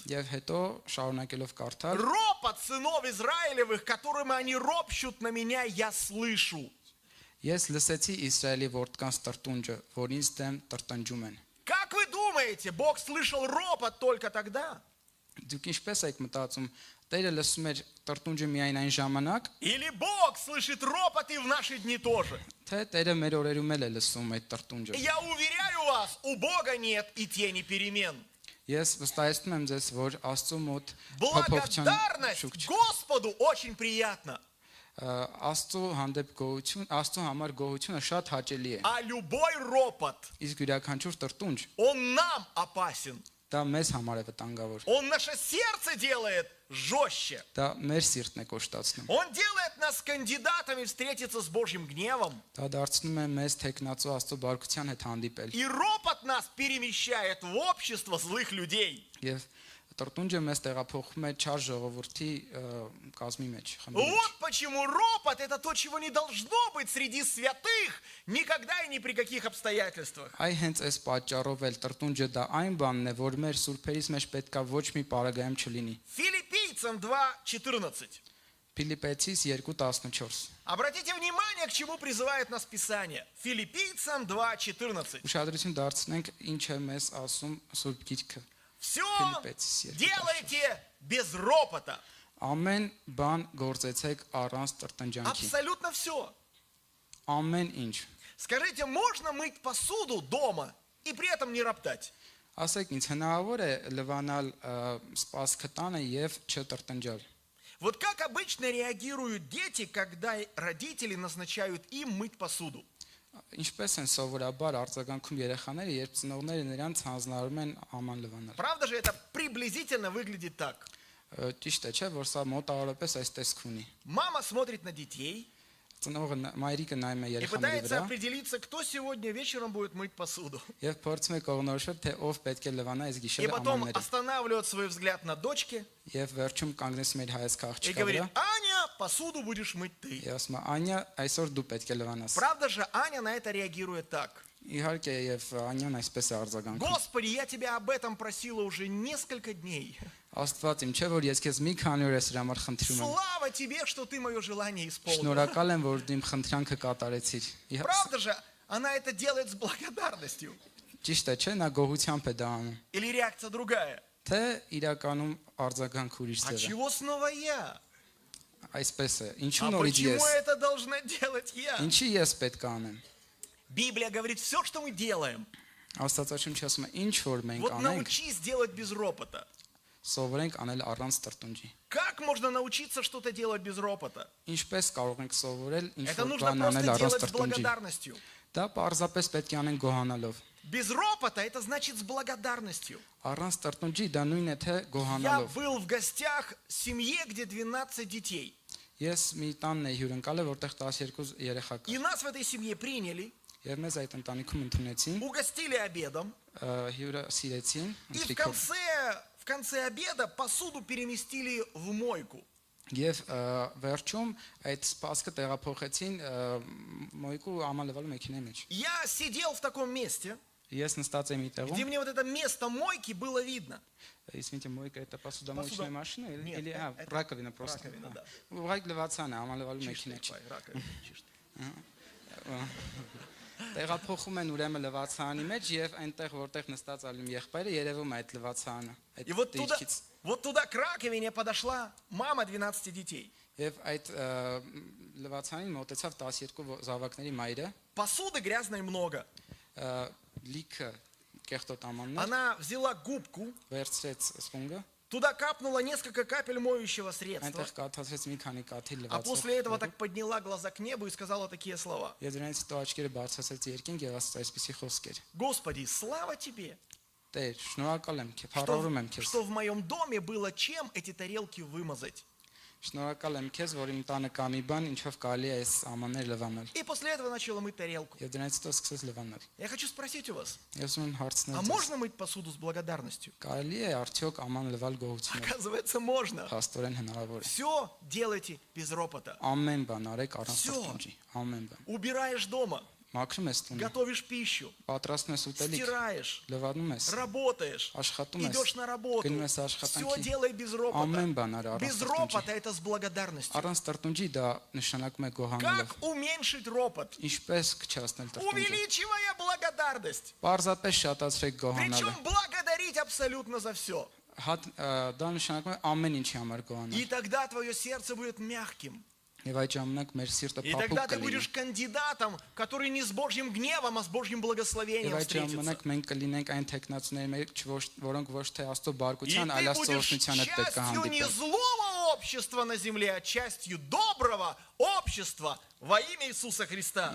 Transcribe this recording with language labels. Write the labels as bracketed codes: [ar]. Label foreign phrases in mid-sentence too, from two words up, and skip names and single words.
[hy] Եվ հետո շարունակելով կարդալ, [ru] ропот сынов Израилевых, которым они ропщут на меня, я слышу. [hy] ես լսեցի Իսրայելի որդկանց տրտունջը, որ ինձ դեմ տրտնջում են։ [ru] Как вы думаете, Бог слышал ропот только тогда? [hy] Դուք ինչպես եք մտածում, Տերը լսում էր տրտունջը միայն այն ժամանակ, [ru] Или Бог слышит ропот и в наши дни тоже? [hy] թե Տերը մեր օրերում էլ է лսում այդ տրտունջը։ [ru] Я уверяю вас, у Бога нет и тени перемен. [hy] Ես վստահեցնում եմ ձեզ, որ Աստծո մոտ փոփոխության [ru] Благодарность [hy] շուք չկա։ [ru] Господу очень приятно, [hy] Աստծո հանդեպ գոհություն, Աստծո համար գոհությունը շատ հաճելի է։ [ru] а любой ропот, [hy] Իսկ յուրաքանչյուր տրտունջ [ru] он нам опасен. [hy] դա մեզ համար է վտանգավոր։ [ru] Он наше сердце делает жестче. [hy] Դա մեր սիրտն է կոշտացնում։ [ru] Он делает нас кандидатами встретиться с Божьим гневом. [hy] Դա դարձնում է մեզ տեքնացու Աստծո բարգության հետ հանդիպել։ [ru] И ропот нас перемещает в общество злых людей. [hy] Եվ տրտունջը մեզ տեղափոխում է չար ժողովրդի կազմի մեջ, խմբի մեջ։ [ru] Вот почему ропот – это то, чего не должно быть среди святых никогда и ни при каких обстоятельствах. [hy] Այ հենց այս պատճառով էլ տրտունջը դա այն բանն է, որ մեր սուրբերից մեջ պետքա ոչ մի պարագայում չլինի։ [ru] Филиппийцам 2:14. [hy] Ֆիլիպեցիս 2:14։ [ru] Обратите внимание, к чему призывает нас Писание. Филиппийцам 2:14. [hy] Ուշադրություն դարձնենք ինչ է մեզ ասում Սուրբ Գիրքը։ [ru] Все [hy] Филиппեցիս 2:14։ [ru] делайте без ропота. [hy] Ամեն բան գործեցեք առանց տրտնջանքի։ [ru] Абсолютно все. [hy] Ամեն ինչ։ [ru] Скажите, можно мыть посуду дома и при этом не роптать? [hy] Ասեք ինձ հնարավոր է լվանալ սպասքը տանը եւ չտրտնջալ։ [ru] Вот как обычно реагируют дети, когда родители назначают им мыть посуду? [hy] Ինչպես են սովորաբար արձագանքում երեխաները, երբ ծնողները նրանց հանձնարարում են աման լվանալ։ [ru] Правда же, это приблизительно выглядит так. [hy] Ճիշտ է, չէ՞, որ սա մոտավորապես այս տեսք ունի։ [ru] Мама смотрит на детей [hy] Ծնողը մայրիկը նայում է [ru] и [hy] երեխաների [ru] пытается [hy] վրա [ru] определиться, кто сегодня вечером будет мыть посуду. [hy] եւ փորձում է կողնորոշել, թե ով պետք է լվանա այս [ru] И [hy] գիշերը [ru] потом [hy] ամանները։ [ru] останавливает свой взгляд на дочке [hy] Եվ վերջում կանգնեցում իր հայացքը [ru] и [hy] աղջկա [ru] говорит: [hy] վրա [ru] Аня, посуду будешь мыть ты. [hy] եւ ասում է՝ «Անյա, այսօր դու պետք է լվանաս»։ [ru] Правда же, Аня на это реагирует так. [hy] Իհարկե եւ Անյան այսպես է արձագանքում։ [ru] Господи, я тебя об этом просила уже несколько дней. [hy] Աստված իմ, չէ՞ որ ես քեզ մի քանի օր ես համար խնդրում եմ։ [ru] Слава тебе, что ты мое желание исполнил. [hy] Շնորհակալ եմ, որ դու իմ խնդրանքը կատարեցիր։ [ru] Правда же, она это делает с благодарностью. [hy] Ճիշտ է, չէ՞, նա գոհությամբ է դա անում։ [ru] Или реакция другая? [hy] Թե իրականում արձագանք ուրիշ [ru] А [hy] ձև է։ [ru] чего снова я? [hy] Այսպես է։ Ինչու [ru] А [hy] նորից [ru] почему [hy] ես։ [ru] это должна делать я? [hy] Ինչի ես պետք է անեմ։ [ru] Библия говорит, все, что мы делаем, [hy] Աստվածաշունչը ասում է, ինչ որ մենք [ru] вот [hy] անենք, [ru] научись делать без ропота. [hy] սովորենք անել առանց տրտունջի։ [ru] Как можно научиться что-то делать без ропота? [hy] Ինչպես կարող ենք սովորել ինչ [ru] Это [hy] որ [ru] нужно [hy] բան անել [ru] просто [hy] առանց [ru] делать с [hy] տրտունջի։ [ru] благодарностью. [hy] Դա պարզապես պետք է անենք գոհանալով։ [ru] Без ропота это значит с благодарностью. [hy] Առանց տրտունջի դա նույնն է թե [ru] Я [hy] գոհանալով։ [ru] был в гостях в семье, где 12 детей. [hy] Ես մի տանն էի հյուրընկալը, որտեղ 12 երեխա կար։ [ru] И нас в этой семье приняли, [hy] Եվ մեզ այդ ընտանիքում ընդունեցին, [ru] угостили обедом. [hy] հյուրը սիրեցին, [ru] И в [hy] ընթրիքով։ [ru] конце обеда посуду переместили в мойку. [hy] Եվ վերջում այդ սպասքը տեղափոխեցին մոյկու ամալվալու մեքենայի մեջ։ [ru] Я сидел в таком месте, [hy] Ես նստած եմ մի տեղում, [ru] где мне вот это место мойки было видно. Извините, мойка это посудомоечная машина Нет, или это раковина просто։ раковина, да. [hy] Ուղղակի լվացան է ամալվալու [ru] Чисто, [hy] մեքենա չի։ [ru] раковина, чисто. [hy] Տեղափոխում են ուրեմն լվացանի մեջ եւ այնտեղ որտեղ նստած ալում եղբայրը երևում է այդ լվացանը։ [ru] И [hy] Այդ դիրքից [ru] вот туда к раковине подошла мама 12 детей. [hy] եւ այդ լվացանին մոտեցավ 12 զավակների մայրը, [ru] Посуды грязной много. [hy] լիքը կեղտոտ ամաններ, [ru] Она взяла губку, [hy] վերցրեց սպունգը, [ru] туда капнула несколько капель моющего средства. [hy] այնտեղ կաթացրեց մի քանի կաթիլ [ru] А после этого [hy] լվացող։ [ru] так подняла глаза к небу и сказала такие слова. [hy] Եվ դրանից հետո աչքերը բարձրացրեց երկինք եւ ասաց այսպեսի խոսքեր. [ru] Господи, слава тебе, [hy] Տեր, շնորհակալ եմ քեզ, փառավորում եմ քեզ։ [ru] что в моем доме было чем эти тарелки вымазать. [hy] Շնորհակալ եմ քեզ, որ իմ տանը կա մի բան, ինչով կարելի է այս ամանները լվանալ։ [ru] И после этого начала мыть тарелку. [hy] Եվ դրանից հետո սկսեց լվանալ։ [ru] Я хочу спросить у вас, [hy] Ես ուզում եմ [ru] а [hy] հարցնել, [ru] можно мыть посуду с благодарностью? [hy] կարելի է արդյոք աման լվալ գողությունով։ [ru] Оказывается, можно. [hy] Հաստորեն հնարավոր է։ [ru] Все делайте без ропота. [hy] Ամեն բան արեք առանց [ru] Всё. [hy] տրտունջի, ամեն բան։ [ru] Убираешь дома, [hy] Մաքրում ես տունը, [ru] готовишь пищу, [hy] պատրաստում ես ուտելիք, [ru] стираешь, [hy] լվանում ես, [ru] работаешь, [hy] աշխատում ես, [ru] идешь на работу. [hy] գնում ես [ru] Все [hy] աշխատանքի, [ru] делай без [hy] ամեն [ru] ропота. [hy] բան արա առանց [ru] Без [hy] տրտունջի։ [ru] ропота это с благодарностью. [hy] Առանց տրտունջի դա նշանակում է գոհանալով։ [ru] Как уменьшить ропот? [hy] Ինչպես կչացնել տրտունջը։ [ru] Увеличивая благодарность. [hy] Պարզապես շատացրեք գոհանալը։ [ru] Причем благодарить абсолютно за все. [hy] Դա նշանակում է ամեն ինչի համար գոհանալ։ [ru] И тогда твое сердце будет мягким. [hy] Եվ այդ ժամանակ մեր սիրտը [ru] И [hy] փափուկ [ru] тогда ты [hy] կլինի։ [ru] будешь кандидатом, который не с Божьим гневом, а с Божьим [hy] Եվ [ru] благословением [hy] այդ [ru] встретится. [hy] ժամանակ մենք կլինենք այն տեխնացուների մեջ, որոնք ոչ թե Աստծո [ru] И [hy] բարգության, այլ [ru] ты [hy] Աստծո [ru] будешь [hy] օրհնության հետ պետք է [ru] частью не [hy] հանդիպել։ [ru] злого общества на земле, а частью доброго общества во имя Иисуса Христа.